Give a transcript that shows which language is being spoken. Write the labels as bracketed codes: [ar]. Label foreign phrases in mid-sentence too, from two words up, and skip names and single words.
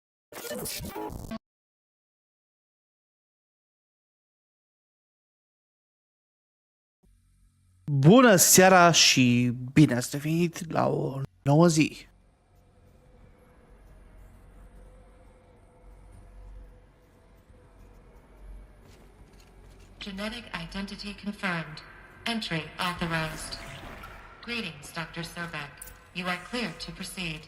[ro] Bună seara și bine ați revenit la o nouă zi. [en] Genetic identity confirmed. Entry authorized. Greetings, Dr. Sobek. You are cleared to proceed.